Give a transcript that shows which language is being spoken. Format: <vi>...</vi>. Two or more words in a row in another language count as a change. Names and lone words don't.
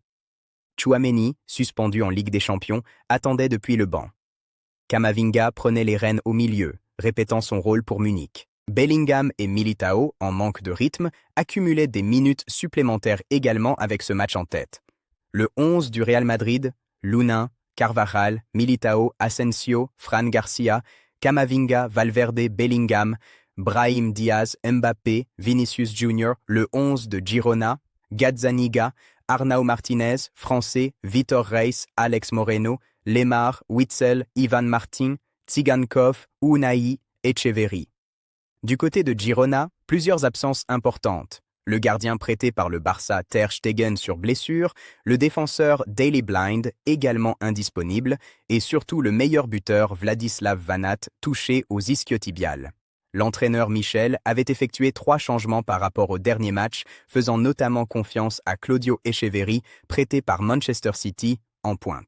<fr>Tchouaméni, suspendu en Ligue des Champions, attendait depuis le banc. Camavinga prenait les rênes au milieu, répétant son rôle pour Munich. Bellingham et Militao, en manque de rythme, accumulaient des minutes supplémentaires également avec ce match en tête. Le 11 du Real Madrid, Luna, Carvajal, Militao, Asensio, Fran Garcia, Camavinga, Valverde, Bellingham, Brahim Diaz, Mbappé, Vinicius Junior, le 11 de Girona, Gazzaniga, Arnau Martinez, Français, Vitor Reis, Alex Moreno, Lemar, Witzel, Ivan Martin, Tsigankov, Unai, Echeverry. Du côté de Girona, plusieurs absences importantes. Le gardien prêté par le Barça Ter Stegen sur blessure, le défenseur Daley Blind également indisponible et surtout le meilleur buteur Vladislav Vanat touché aux ischiotibiales. L'entraîneur Michel avait effectué 3 changements par rapport au dernier match, faisant notamment confiance à Claudio Echeverry, prêté par Manchester City, en pointe.</fr>